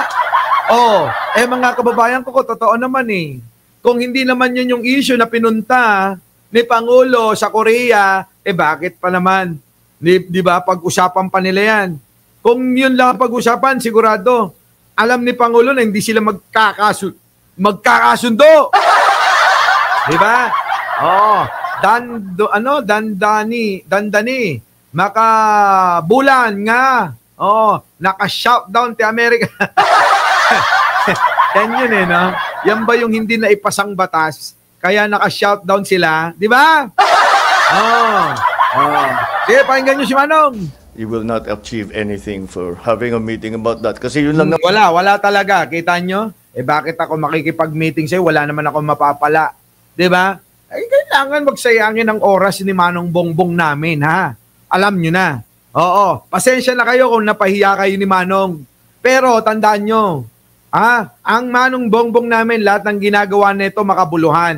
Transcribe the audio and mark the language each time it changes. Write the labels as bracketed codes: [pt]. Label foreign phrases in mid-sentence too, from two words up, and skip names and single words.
[tl] Mga kababayan ko, totoo naman Kung hindi naman yun yung issue na pinunta ni Pangulo sa Korea, bakit pa naman? Di ba? Pag-usapan pa nila yan. Kung yun lang pag-usapan, sigurado, alam ni Pangulo na hindi sila magkakasundo. Di ba? [ilo] Dandani, makabulan nga. Naka-shoutdown ti Amerika. [tl] Yan yun no? Yan ba yung hindi na ipasang batas? Kaya naka-shoutdown sila? Di ba? Sige, pakinggan nyo si Manong. [en] You will not achieve anything for having a meeting about that. [tl] Kasi yun lang wala talaga. Kita nyo? Bakit ako makikipag-meeting sa'yo? Wala naman ako mapapala. Di ba? Kailangan magsayangin ang oras ni Manong Bongbong namin, ha? Alam nyo na. Pasensya na kayo kung napahiya kayo ni Manong. Pero tandaan nyo, ang Manong Bongbong namin, lahat ng ginagawa nito makabuluhan.